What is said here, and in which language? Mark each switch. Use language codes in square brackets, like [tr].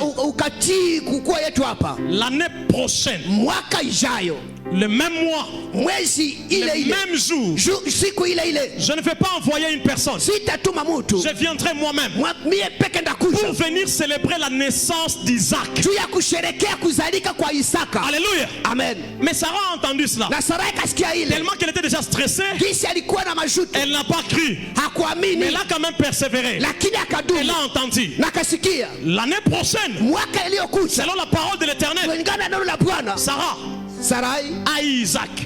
[sw] Ukatii kukua yetu hapa. [fr] L'année prochaine, [sw] mwaka ijayo, [fr] le même mois, [sw] mwezi ile [fr] le [sw] ile, [fr] même jour, [sw] siku ile ile, [fr] je ne vais pas envoyer une personne, [sw] sitatuma mtu, [fr] je viendrai moi-même [sw] mie peke ndakuja [fr] pour venir célébrer la naissance d'Isaac. [sw] juu ya kusherekea kuzalika kwa Isaka. Alléluia. Amen. [fr] Mais Sarah a entendu cela. [sw] Na Sarai kasikia ile, [fr] Tellement qu'elle était déjà stressée, [sw] gisi alikuwa na majuto, [fr] elle n'a pas cru. Mais [sw] hakuamini, [fr] elle a quand même persévéré. [sw] lakini [fr] Elle [sw] akadumu [fr] a entendu. [sw] na kasikia. [fr] L'année prochaine, [sw] Mwaka iliyokuja, [fr] selon la parole de l'Éternel, [sw] kulingana na neno la Bwana, [fr] Sarah [sw] Sarai [fr] a eu Isaac.